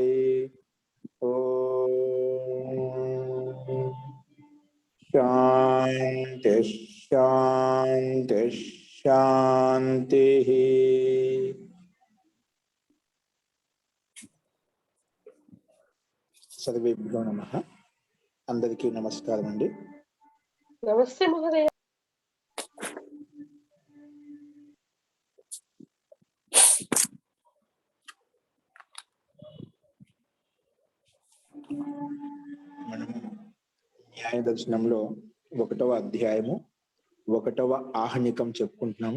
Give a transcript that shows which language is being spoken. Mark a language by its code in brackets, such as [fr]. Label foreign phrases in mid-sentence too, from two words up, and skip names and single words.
[sa] ओम शांति शांति शांति। सर्वेभ्यो नमः। [te] అందరికీ నమస్కారం అండీ। [sa] नमस्ते महोदय। [te] మనము న్యాయ దర్శనంలో 1వ అధ్యాయము 1వ ఆహ్నికం చెప్పుకుంటున్నాము.